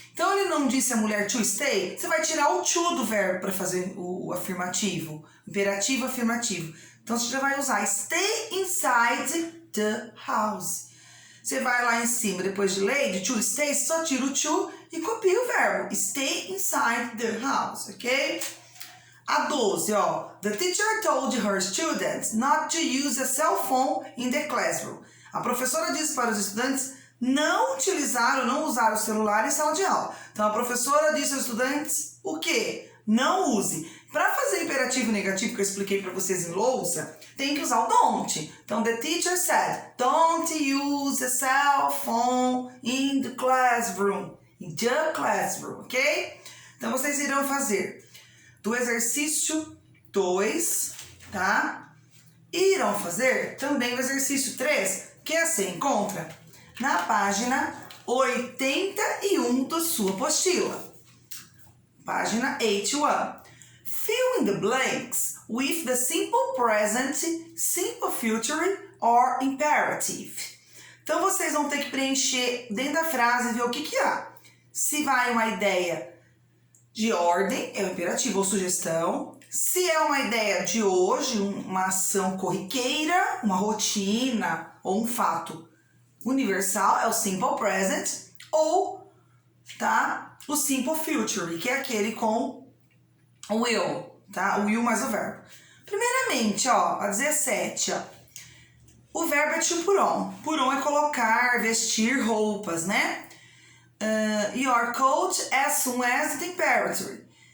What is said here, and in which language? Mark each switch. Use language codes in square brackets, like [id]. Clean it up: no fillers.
[pt] Então, ele não disse à mulher to stay. Você vai tirar o to do verbo para fazer o afirmativo. Imperativo, afirmativo. Então, você já vai usar [en] stay inside the house. [pt] Você vai lá em cima, depois de lady, to stay, só tira o to e copia o verbo. [en] Stay inside the house, ok? [pt] A 12, ó. [en] The teacher told her students not to use a cell phone in the classroom. [pt] A professora disse para os estudantes não utilizar ou não usar o celular em sala de aula. Então, a professora disse aos estudantes o quê? Não use. Para fazer imperativo negativo que eu expliquei para vocês em lousa, tem que usar o don't. Então, [en] the teacher said, don't use a cell phone in the classroom. In the classroom, ok? [pt] Então, vocês irão fazer do exercício 2, tá? E irão fazer também o exercício 3, que você encontra na página 81 da sua apostila. Página 81. [en] Fill in the blanks with the simple present, simple future or imperative. [pt] Então, vocês vão ter que preencher dentro da frase e ver o que há. Se vai uma ideia de ordem, é o imperativo ou sugestão. Se é uma ideia de hoje, uma ação corriqueira, uma rotina ou um fato universal, é o simple present. Ou, tá, o simple future, que é aquele com o will, tá? O will mais o verbo. Primeiramente, ó, a 17, ó. O verbo é [en] to put on. [pt] Put on é colocar, vestir roupas, né? [en] Your coat as soon as the temperature.